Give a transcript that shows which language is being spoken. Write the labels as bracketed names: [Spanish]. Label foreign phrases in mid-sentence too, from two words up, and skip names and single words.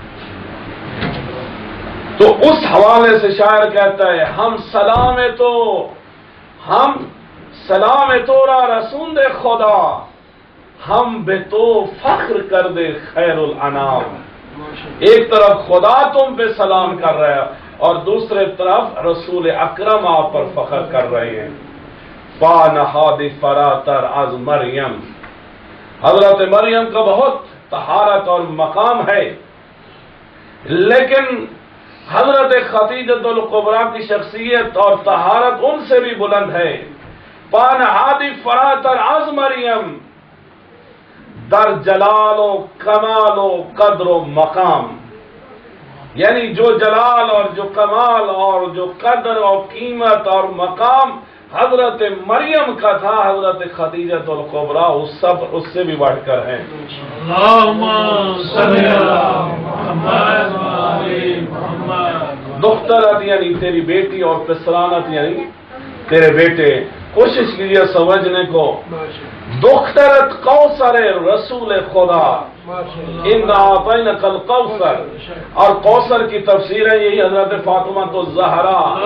[Urdu] تو اس حوالے سے شاعر کہتا ہے [Persian] ہم سلام تو را رسول خدا، ہم بے تو فخر کر دے خیر الانام. [Urdu] ایک طرف خدا تم پہ سلام کر رہا ہے اور دوسرے طرف رسول اکرم آپ پر فخر کر رہے ہیں. [Persian] پا نہاد فراتر از مریم، [Urdu] حضرت مریم کا بہت طہارت اور مقام ہے، لیکن حضرت خدیجہ الکبریٰ کی شخصیت اور طہارت ان سے بھی بلند ہے. [Persian] پا نہاد فراتر از مریم، در جلال و کمال و قدر و مقام، [Urdu] یعنی جو جلال اور جو کمال اور جو قدر اور قیمت اور مقام حضرت مریم کا تھا، حضرت خدیجہ الکبریٰ اس سے بھی بڑھ کر ہیں. [Arabic] اللهم صل على محمد وآل محمد. [Urdu] دخترت یعنی تیری بیٹی اور پسرانت یعنی تیرے بیٹے. کوشش کیجیے سمجھنے کو. [Persian] دخترت کوثر رسول خدا، [Arabic] انا اعطینک الکوثر، [Urdu] اور کوثر کی تفسیر ہے یہی حضرت فاطمہ الزہرا.